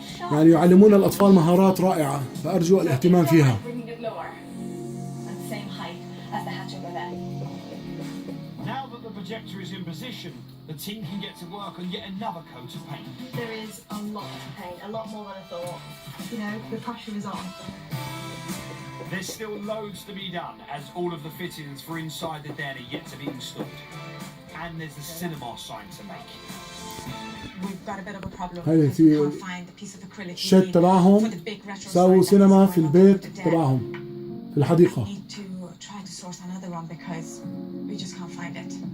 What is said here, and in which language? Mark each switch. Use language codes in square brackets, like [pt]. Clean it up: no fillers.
[ar] يعني يعلمون الأطفال مهارات رائعة، فأرجو الاهتمام فيها. [en] Now that the projector is in position, the team can get to work on yet another coat of paint. There is a lot to paint, a lot more than I thought. You know, the pressure is on. There's still loads to be done, as all of the fittings for inside the den are yet to be installed. And there's the cinema sign to make. We've got a bit of a problem [ar] هاي [en] because we can't find the piece of acrylic [ar] الشت تبعهم سووا سينما في البيت تبعهم في الحديقة. [en] We need to try to source another one because we just can't find it.